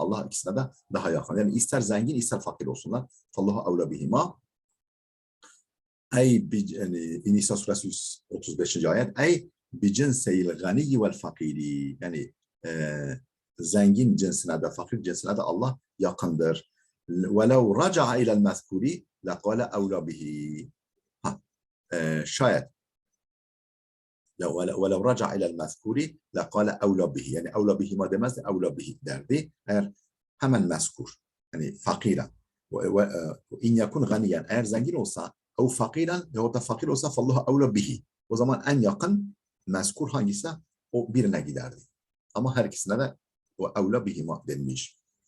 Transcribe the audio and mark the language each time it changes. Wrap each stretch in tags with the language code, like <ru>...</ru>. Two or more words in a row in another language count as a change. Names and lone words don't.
<tr>Allah ikisine de daha yakın. Yani ister zengin ister fakir olsunlar.</tr> <ar>فالله أولى بهما.</ar> <tr>Yani Nisa suresi 135. ayet.</tr> <ar>أي بجنسي الغني والفقير.</ar> <tr>Yani zengin cinsine de fakir cinsine de Allah yakındır.</tr> <ar>وَلَوْ رَجَعَ اِلَى الْمَذْكُورِ لَقَالَ اَوْلَى بِهِ. Şayet وَلَوْ رَجَعَ اِلَى الْمَذْكُورِ لَقَالَ اَوْلَى بِهِ.</ar> <tr>Yani</tr> <ar>اَوْلَى بِهِ</ar> <tr>ma demezdi,</tr> <ar>اَوْلَى بِهِ</ar> <tr>derdi. Eğer hemen mezkur, yani fakiren,</tr> <ar>إن يكن غنيا,</ar> <tr>eğer zengin olsa,</tr> <ar>أو فقيرا,</ar> <tr>ya da fakir olsa,</tr> <ar>فالله أولى به.</ar> <tr>O zaman en yakın mezkur hangisi? O birine giderdi. Ama her ikisine de o</tr> <ar>أولى بهما</ar> <tr>denmiş.</tr>